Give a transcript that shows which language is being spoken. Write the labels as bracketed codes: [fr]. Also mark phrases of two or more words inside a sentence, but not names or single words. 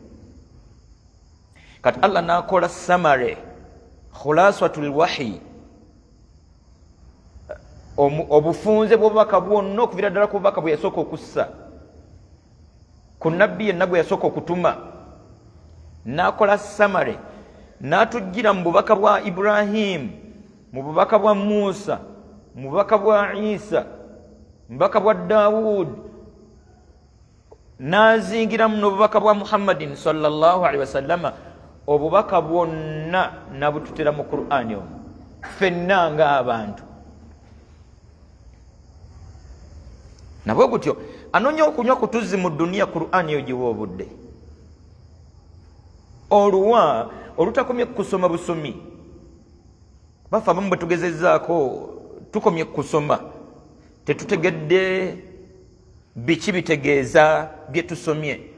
[lg] Kati Allah n'akola samare [ar] خلاصة الوحي, [lg] obufunze bw'obubaka bwonna okuviira ddala ku bubaka bwe yasooka okussa ku nabbi yenna gwe yasooka okutuma. N'akola samare n'atujjira mu bubaka bwa Ibrahim, mu bubaka bwa Musa, mu bubaka bwa Isa, mu bubaka bwa Daawud, n'azingiramu n'obubaka bwa Muhammadin [ar] صلى الله عليه وسلم. [lg] Obubaka bwonna nabututera mu Qur'ani omwo, ffenna ng'abantu. Nabwe gutyo anoonya okunywa ku tuzzi mu duniya, Qur'ani eyo giwa obudde. Oluwa olutakomye kusoma busomi, bafe abamu bwe tugezezzaako tukomye kusoma tetutegedde biki bitegeeza bye tusomye.